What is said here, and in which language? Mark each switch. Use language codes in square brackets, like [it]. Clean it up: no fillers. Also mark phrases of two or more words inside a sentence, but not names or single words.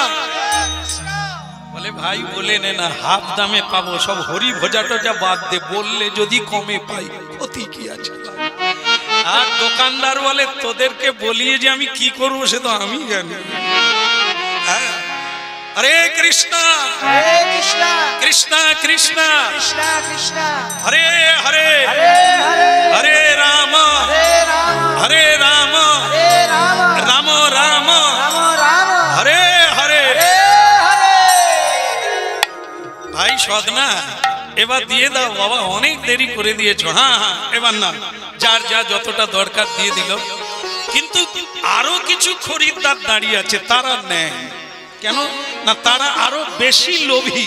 [bn] বলে ভাই বলে নে না, হাফ দামে পাবো, সব হরি ভোজা টোজা বাদ দে, বললে যদি কমে পাই ক্ষতি কি আছে। আর দোকানদার বলে তোদেরকে বলিয়ে যে আমি কি করবো সে তো আমি জানি। হ্যাঁ, হরে কৃষ্ণ হরে কৃষ্ণ কৃষ্ণ কৃষ্ণ কৃষ্ণ কৃষ্ণ হরে হরে হরে হরে হরে রাম হরে রাম হরে রাম হরে রাম রাম রাম রাম রাম হরে হরে। হরে হরে। ভাই সদনা এবার দিয়ে দাও বাবা, অনেক দেরি করে দিয়েছো। হ্যাঁ হ্যাঁ, এবার না, যার যা যতটা দরকার দিয়ে দিল। কিন্তু আরো কিছু খরিদ্দার দাঁড়িয়ে আছে, তারা নেয় কেন না, তারা আরো বেশি লোভী।